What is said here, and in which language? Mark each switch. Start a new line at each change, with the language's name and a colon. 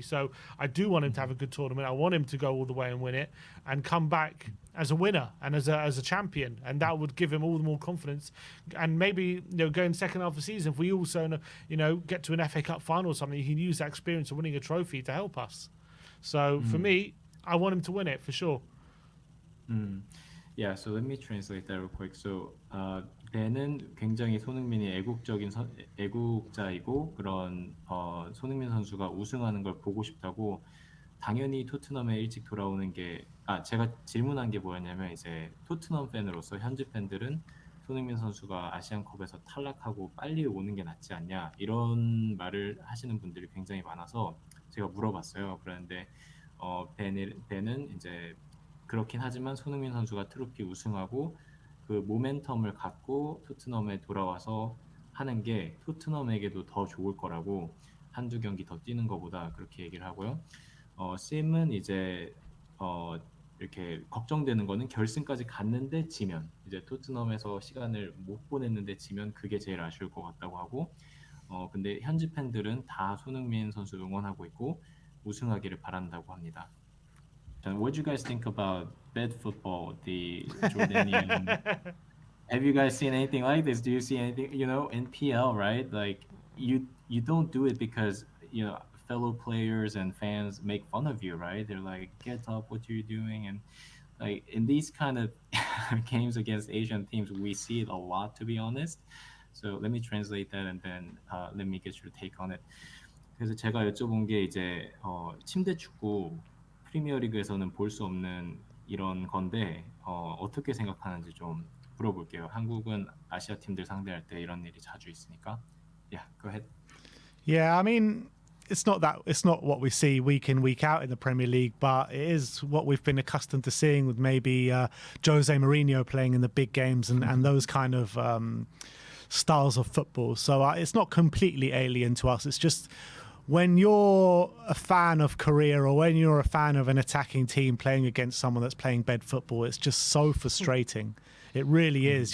English: So I do want him to have a good tournament. I want him to go all the way and win it and come back as a winner and as a champion, and that would give him all the more confidence. And maybe going second half of the season, if we also get to an FA Cup final or something, he can use that experience of winning a trophy to help us. So for me, I want him to win it for sure. Yeah, so let me translate that real quick. So,
Korean: 벤은 굉장히 손흥민이 애국자이고 그런 손흥민 선수가 우승하는 걸 보고 싶다고 당연히 토트넘에 일찍 돌아오는 게 제가 질문한 게 뭐였냐면 이제 토트넘 팬으로서 현지 팬들은 손흥민 선수가 아시안컵에서 탈락하고 빨리 오는 게 낫지 않냐 이런 말을 하시는 분들이 굉장히 많아서 제가 물어봤어요. 그런데 벤은 이제 그렇긴 하지만 손흥민 선수가 트로피 우승하고 그 모멘텀을 갖고 토트넘에 돌아와서 하는 게 토트넘에게도 더 좋을 거라고 한두 경기 더 뛰는 것보다 그렇게 얘기를 하고요. 심은 이제 이렇게 걱정되는 거는 결승까지 갔는데 지면 이제 토트넘에서 시간을 못 보냈는데 지면 그게 제일 아쉬울 것 같다고 하고 근데 현지 팬들은 다 손흥민 선수 응원하고 있고 우승하기를 바란다고 합니다.
English: And what do you guys think about bed football, the Jordanian? Have you guys seen anything like this? Do you see anything, in PL, right? Like you don't do it because, fellow players and fans make fun of you, right? They're like, get up, what are you doing? And like in these kind of games against Asian teams, we see it a lot, to be honest. So let me translate that and then let me get your take on it.
Korean: 그래서 제가 여쭤본 게 이제 침대 축구 프리미어리그에서는 볼 수 없는 이런 건데 어떻게 생각하는지 좀 물어볼게요. 한국은 아시아 팀들 상대할 때 이런 일이 자주 있으니까.
English: Yeah, go ahead. Yeah, I mean, it's not what we see week in, week out in the Premier League, but it is what we've been accustomed to seeing with maybe Jose Mourinho playing in the big games and those kind of styles of football. So it's not completely alien to us. It's just when you're a fan of Korea or when you're a fan of an attacking team playing against someone that's playing bed football, it's just so frustrating. It really is.